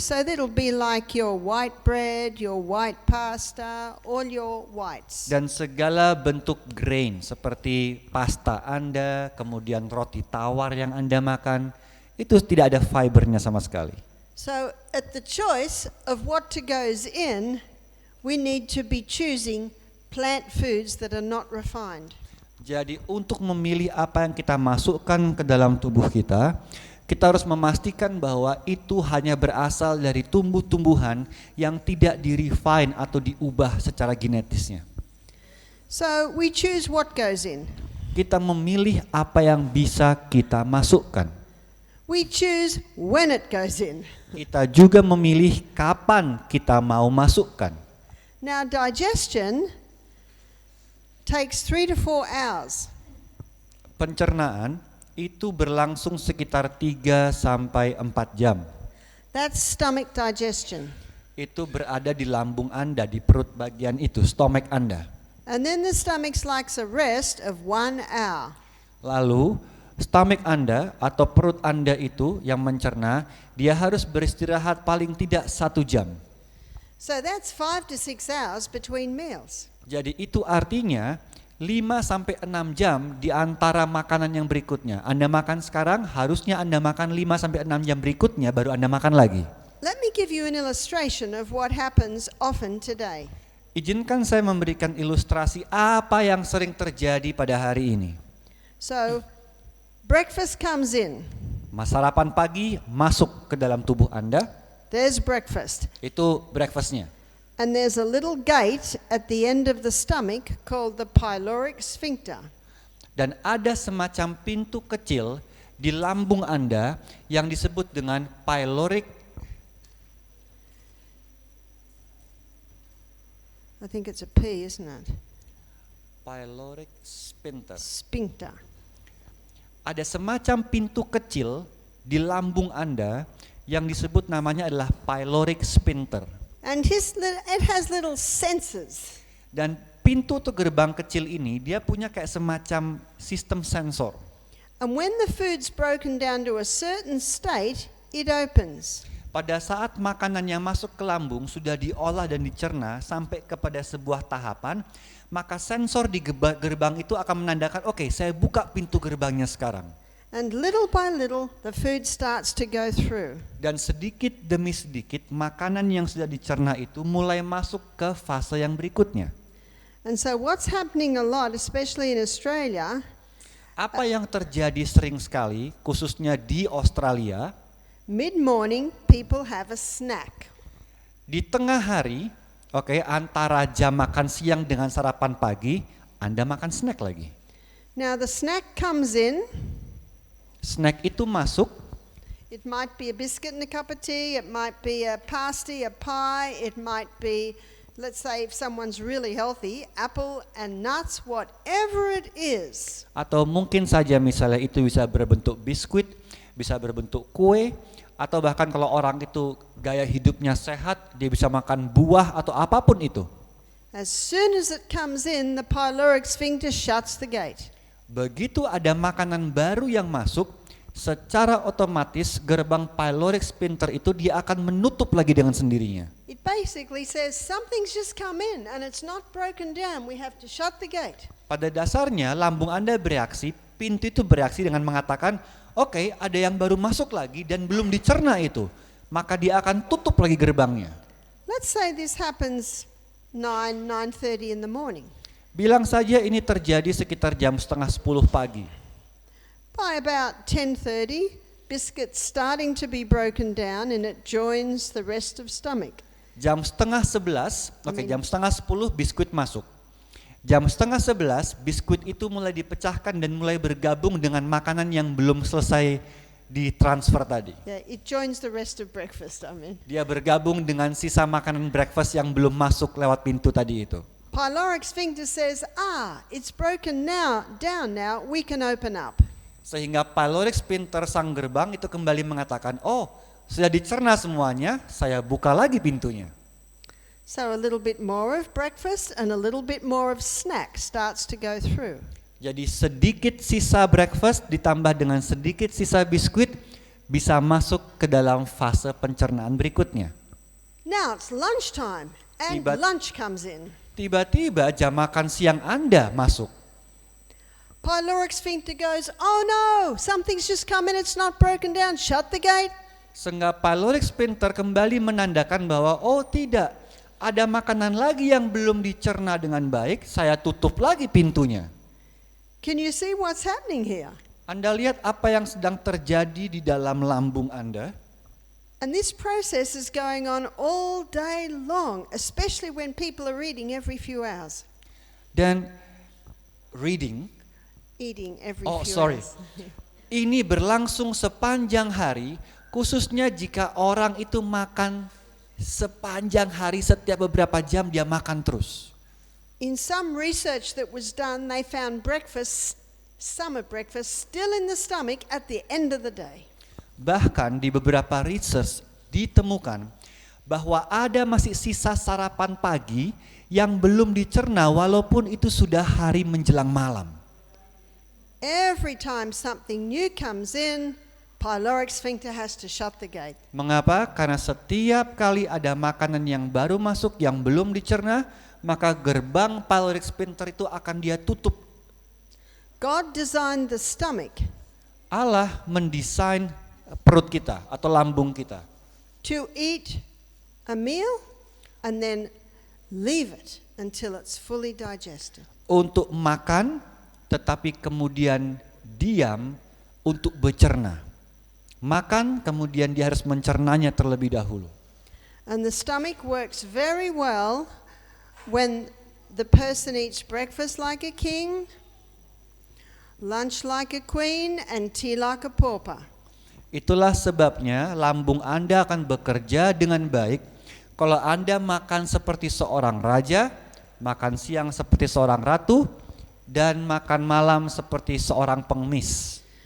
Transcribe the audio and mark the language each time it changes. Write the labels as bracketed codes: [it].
[en] So that'll be like your white bread, your white pasta, all your whites. [id] Dan segala bentuk grain seperti pasta Anda, kemudian roti tawar yang Anda makan, itu tidak ada fibernya sama sekali. [en] So at the choice of what to goes in, we need to be choosing plant foods that are not refined. [id] Jadi untuk memilih apa yang kita masukkan ke dalam tubuh kita harus memastikan bahwa itu hanya berasal dari tumbuh-tumbuhan yang tidak di-refine atau diubah secara genetisnya. [en] So we choose what goes in. [id] Kita memilih apa yang bisa kita masukkan. [en] We choose when it goes in. [id] Kita juga memilih kapan kita mau masukkan. [en] Now digestion takes 3 to 4 hours. [id] Pencernaan itu berlangsung sekitar 3 sampai 4 jam. [en] That's stomach digestion. [id] Itu berada di lambung Anda, di perut bagian itu, stomach Anda. [en] And then the stomach likes a rest of 1 hour. [id] Lalu stomach Anda atau perut Anda itu yang mencerna, dia harus beristirahat paling tidak 1 jam. [en] So that's 5 to 6 hours between meals. [id] Jadi itu artinya 5 sampai 6 jam di antara makanan yang berikutnya. Anda makan sekarang, harusnya Anda makan 5 sampai 6 jam berikutnya baru Anda makan lagi. [en] Let me give you an illustration of what happens often today. [id] Izinkan saya memberikan ilustrasi apa yang sering terjadi pada hari ini. [en] So, breakfast comes in. [id] Sarapan pagi masuk ke dalam tubuh Anda, [en] There's breakfast. [id] itu breakfastnya. [en] And there's a little gate at the end of the stomach called the pyloric sphincter. [id] Dan ada semacam pintu kecil di lambung Anda yang disebut dengan pyloric. [en] I think it's a P, isn't it? Pyloric sphincter. Sphincter. [id] Ada semacam pintu kecil di lambung Anda yang disebut namanya adalah pyloric sphincter. [en] And it has little sensors. [id] Dan pintu atau gerbang kecil ini dia punya kayak semacam sistem sensor. [en] And when the food's broken down to a certain state, it opens. [id] Pada saat makanan yang masuk ke lambung sudah diolah dan dicerna sampai kepada sebuah tahapan, maka sensor di gerbang itu akan menandakan, oke, saya buka pintu gerbangnya sekarang. [en] And little by little, the food starts to go through. [id] Dan sedikit demi sedikit, makanan yang sudah dicerna itu mulai masuk ke fase yang berikutnya. [en] And so what's happening a lot, especially in Australia, [id] Apa yang terjadi sering sekali, khususnya di Australia, [en] mid-morning, people have a snack. [id] di tengah hari, antara jam makan siang dengan sarapan pagi, Anda makan snack lagi. [en] Now the snack comes in. [id] Snack itu masuk, [en] It might be a biscuit and a cup of tea. It might be a pasty, a pie. It might be, let's say if someone's really healthy, apple and nuts, whatever it is. [id] atau mungkin saja misalnya itu bisa berbentuk biskuit, bisa berbentuk kue, atau bahkan kalau orang itu gaya hidupnya sehat, dia bisa makan buah atau apapun itu. [en] As soon as it comes in, the pyloric sphincter shuts the gate. [id] Begitu ada makanan baru yang masuk, secara otomatis gerbang pyloric sphincter itu dia akan menutup lagi dengan sendirinya. [en] It basically says something's just come in and it's not broken down. We have to shut the gate. [id] Pada dasarnya lambung Anda bereaksi, pintu itu bereaksi dengan mengatakan, oke, ada yang baru masuk lagi dan belum dicerna itu, maka dia akan tutup lagi gerbangnya. [en] Let's say this happens 9:30 in the morning. [id] Bilang saja ini terjadi sekitar jam 9:30 pagi. [en] By about 10:30, biscuit's starting to be broken down and it joins the rest of stomach. [id] Jam 10:30, jam 9:30 biskuit masuk. Jam 10:30 biskuit itu mulai dipecahkan dan mulai bergabung dengan makanan yang belum selesai ditransfer tadi. [en] Yeah, it joins the rest of breakfast, [id] Dia bergabung dengan sisa makanan breakfast yang belum masuk lewat pintu tadi itu. [en] Pyloric sphincter says, it's broken down now, we can open up. [id] Sehingga pyloric sphincter sang gerbang itu kembali mengatakan, oh sudah dicerna semuanya, saya buka lagi pintunya. [en] So a little bit more of breakfast and a little bit more of snack starts to go through. [id] Jadi sedikit sisa breakfast ditambah dengan sedikit sisa biskuit bisa masuk ke dalam fase pencernaan berikutnya. [en] Now it's lunchtime and lunch comes in. [id] Tiba-tiba jam makan siang Anda masuk. [en] Pyloric sphincter goes, oh no, something's just come in, it's not broken down, shut the gate. [id] Sehingga pyloric sphincter kembali menandakan bahwa oh tidak, ada makanan lagi yang belum dicerna dengan baik, saya tutup lagi pintunya. [en] Can you see what's happening here? [id] Anda lihat apa yang sedang terjadi di dalam lambung Anda? [en] And this process is going on all day long, especially when people are eating every few hours. [id] Dan [en] Eating every few hours. [id] Ini berlangsung sepanjang hari, khususnya jika orang itu makan sepanjang hari, setiap beberapa jam dia makan terus. [en] In some research that was done, they found summer breakfast still in the stomach at the end of the day. [id] Bahkan di beberapa research ditemukan bahwa ada masih sisa sarapan pagi yang belum dicerna walaupun itu sudah hari menjelang malam. [en] Every time something new comes in, pyloric sphincter has to shut the gate. [id] Mengapa? Karena setiap kali ada makanan yang baru masuk yang belum dicerna, maka gerbang pyloric sphincter itu akan dia tutup. [en] God designed the stomach [id] Allah mendesain perut kita atau lambung kita [en] to eat a meal and then leave it until it's fully digested. [id] untuk makan, tetapi kemudian diam untuk bercerna. Makan, kemudian dia harus mencernanya terlebih dahulu. [en] And the stomach works very well when the person eats breakfast like a king, lunch like a queen, and tea like a pauper. [id] Itulah sebabnya lambung Anda akan bekerja dengan baik kalau Anda makan seperti seorang raja, makan siang seperti seorang ratu, dan makan malam seperti seorang pengemis.